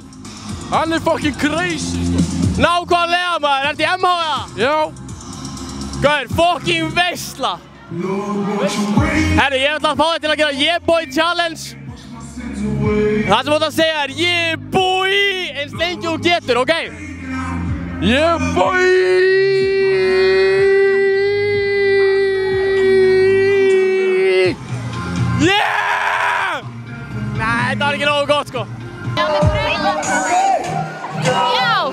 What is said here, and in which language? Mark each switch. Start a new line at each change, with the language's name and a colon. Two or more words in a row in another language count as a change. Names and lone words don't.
Icelandic: Hann er
English: fucking crazy,
Icelandic: sko. Nákvæmlega maður, ertu í MH eða? Já. Gaur, fucking veisla. Herru, ég ætla að fá þig til að gera Yeah Boy Challenge. Það sem þú ætla að segja er Yeah Boy eins lengi og getur, ok?
English: Yeah boy! Yeah!
Icelandic: Nei, þetta var ekki nógu gott, sko. Já!